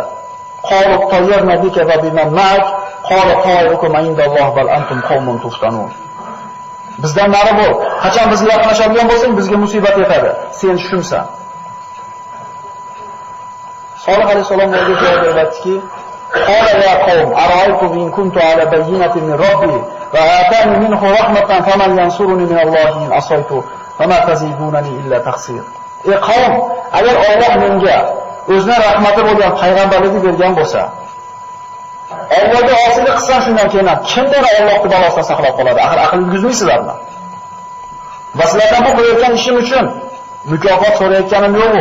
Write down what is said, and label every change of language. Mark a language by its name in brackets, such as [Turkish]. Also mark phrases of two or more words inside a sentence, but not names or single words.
[Arabic] قالوا اطيرنا بك وبمن معك قال طائركم عند الله بل أنتم قوم تفتنون. [Uzbek] Bizdan nari bo'l. Qachon bizga yaqinlashadigan bo'lsang, bizga musibat yetadi. Sen shumsan. Solih alayhissalom o'ziga javob beribdiki, [Arabic] قال يا قوم أرأيتم إن كنت على بينة من ربي وآتاني منه رحمة فمن ينصرني من الله إن عصيت فما تزيدونني إلا تقصير. [Uzbek] Ey qavm, agar Alloh menga o'zining rahmati bo'lgan payg'ambarlikni bergan bo'lsa, Allohga osiylik qilsam shundan keyin kimdir Allohning balosidan saqlab qoladi? Axir aql yurgizmaysizlarmi? Va sizlardan bu qilayotgan ishim uchun mukofot so'rayotganim yo'q-ku.